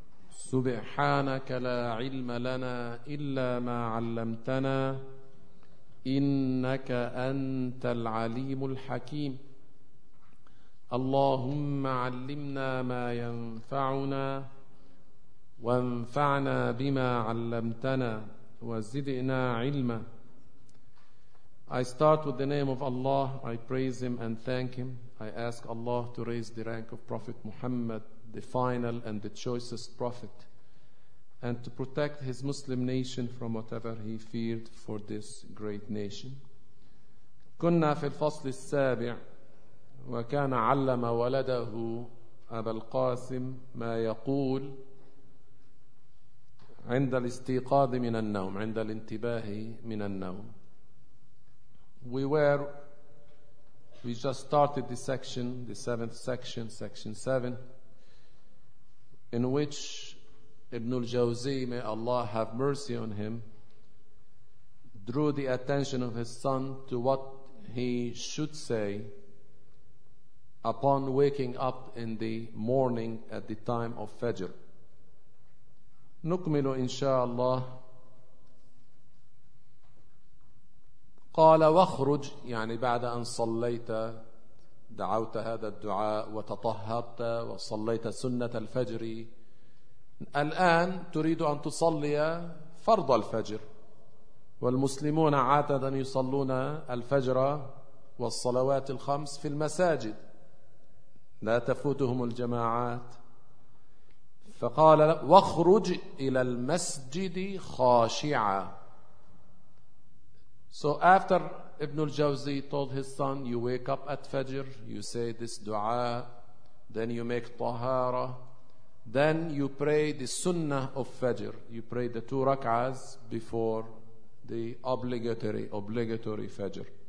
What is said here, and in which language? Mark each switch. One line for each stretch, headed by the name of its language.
Arabic: سبحانك لا علم لنا إلا ما علمتنا، إنك أنت العليم الحكيم. اللهم علمنا ما ينفعنا، وانفعنا بما علمتنا، وزدنا علما.
English: I start with the name of Allah. I praise Him and thank Him. I ask Allah to raise the rank of Prophet Muhammad, the final and the choicest prophet, and to protect his Muslim nation from whatever he feared for this great nation.
Arabic: كنا في الفصل السابع وكان علم ولده أبا القاسم ما يقول عند الاستيقاظ من النوم، عند الانتباه من النوم.
English: We just started the section, the seventh section, section seven, in which Ibn al-Jawzi, may Allah have mercy on him, drew the attention of his son to what he should say upon waking up in the morning at the time of Fajr.
Arabic: نكمل إن شاء الله. قال واخرج، يعني بعد أن صليت دعوت هذا الدعاء وتطهرت وصليت سنة الفجر، الآن تريد أن تصلي فرض الفجر، والمسلمون عادة يصلون الفجر والصلوات الخمس في المساجد، لا تفوتهم الجماعات. فقال واخرج إلى المسجد خاشعا.
English: So after Ibn al-Jawzi told his son, you wake up at Fajr, you say this dua, then you make tahara, then you pray the sunnah of Fajr. You pray the two rak'ahs before the obligatory Fajr.